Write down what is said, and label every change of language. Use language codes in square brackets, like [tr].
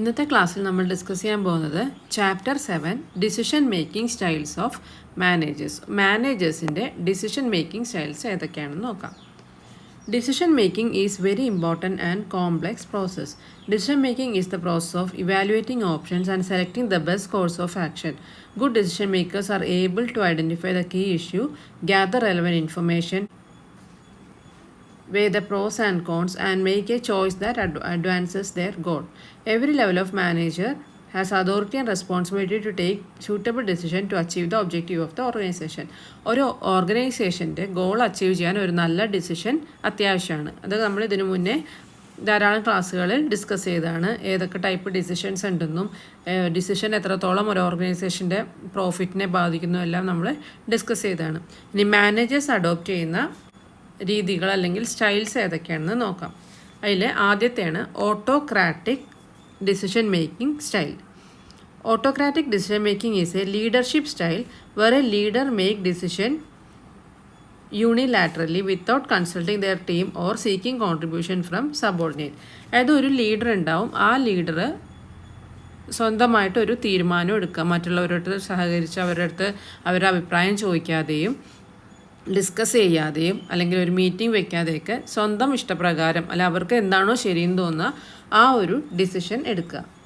[ml] ക്ലാസ്സിൽ നമ്മൾ ഡിസ്കസ് ചെയ്യാൻ പോകുന്നത് chapter 7 decision making styles of മാനേജേഴ്സിൻ്റെ decision making styles ഏതൊക്കെയാണെന്ന് നോക്കാം. [en] Decision making is very important and complex process. Decision making is the process of evaluating options and selecting the best course of action. Good decision makers are able to identify the key issue, gather relevant information, weigh the pros and cons, and make a choice that advances their goal. Every level of manager has authority and responsibility to take suitable decision to achieve the objective of the organization. [ml] ഒരു ഓർഗനൈസേഷൻ്റെ goal achieve ചെയ്യാൻ ഒരു നല്ല decision അത്യാവശ്യമാണ്. അത് നമ്മൾ ഇതിനു മുന്നേ ധാരാളം ക്ലാസ്സുകളിൽ ഡിസ്കസ് ചെയ്തതാണ്. ഏതൊക്കെ ടൈപ്പ് ഡിസിഷൻസ് ഉണ്ടെന്നും ഡിസിഷൻ എത്രത്തോളം ഒരു ഓർഗനൈസേഷൻ്റെ പ്രോഫിറ്റിനെ ബാധിക്കുന്നു എല്ലാം നമ്മൾ ഡിസ്കസ് ചെയ്തതാണ്. ഇനി മാനേജേഴ്സ് അഡോപ്റ്റ് ചെയ്യുന്ന രീതികൾ അല്ലെങ്കിൽ സ്റ്റൈൽസ് ഏതൊക്കെയാണെന്ന് നോക്കാം. അതിൽ ആദ്യത്തെയാണ് autocratic [en] decision making style. Autocratic decision making is a leadership style where a leader make decision unilaterally without consulting their team or seeking contribution from subordinate. [ml] അതായത് ഒരു ലീഡർ ഉണ്ടാവും, ആ ലീഡർ സ്വന്തമായിട്ടൊരു തീരുമാനം എടുക്കുക, മറ്റുള്ളവരുടെ സഹകരിച്ച് അവരുടെ അഭിപ്രായം ചോദിക്കാതെയും ഡിസ്കസ് ചെയ്യാതെയും അല്ലെങ്കിൽ ഒരു മീറ്റിംഗ് വെക്കാതെയൊക്കെ സ്വന്തം ഇഷ്ടപ്രകാരം അല്ല അവർക്ക് എന്താണോ ശരിയെന്ന് തോന്നുക ആ ഒരു ഡിസിഷൻ എടുക്കുക.